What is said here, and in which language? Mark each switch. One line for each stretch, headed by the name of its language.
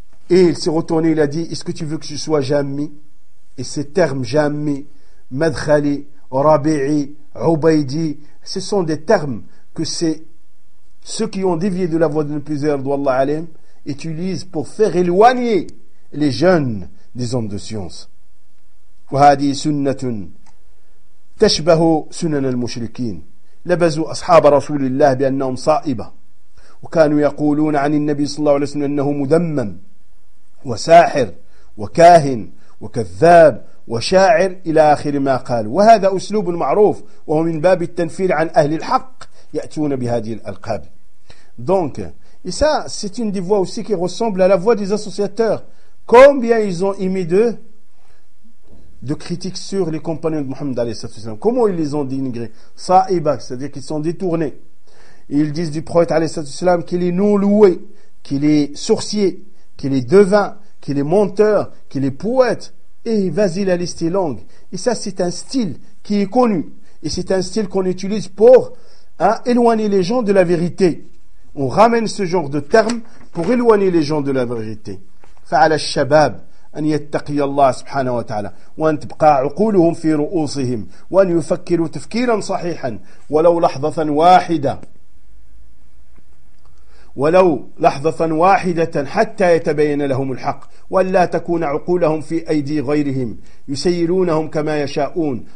French: Et il s'est retourné, il a dit, est-ce que tu veux que ce soit jami? Et ces termes jami, Madkhali, Rabi'i, Ubaidi, ce sont des termes que ceux qui ont dévié de la voie de plusieurs d'Allah Alim utilisent pour faire éloigner les jeunes des hommes de science.
Arabic: وهذه سنة تشبه سنن المشركين لبزوا أصحاب رسول الله بأنهم صائبة وكانوا يقولون عن النبي صلى الله عليه وسلم أنه مذمم وساحر وكاهن وكذاب وشاعر إلى آخر ما قال. وهذا أسلوب معروف وهو من باب التنفير عن أهل الحق يأتون بهذه الألقاب.
French: Donc, et ça, c'est une des voix aussi qui ressemble à la voix des associateurs. Combien ils ont émis de critiques sur les compagnons de Mohammed A.S. Comment ils les ont dénigrés? Sa'iba, c'est-à-dire qu'ils sont détournés. Ils disent du prophète A.S. qu'il est non loué, qu'il est sorcier, qu'il est devin, qu'il est menteur, qu'il est poète. Et vas-y, la liste est longue. Et ça, c'est un style qui est connu. Et c'est un style qu'on utilise pour éloigner les gens de la vérité. On ramène ce genre de terme pour éloigner les gens de la vérité.
Arabic: فعلى الشباب أن يتقي الله سبحانه وتعالى وأن تبقى عقولهم في رؤوسهم وأن يفكروا تفكيرا صحيحا ولو لحظة واحدة ولو لحظة واحدة حتى يتبين لهم الحق، ولا تكون عقولهم في أيدي غيرهم يسيرونهم كما يشاءون.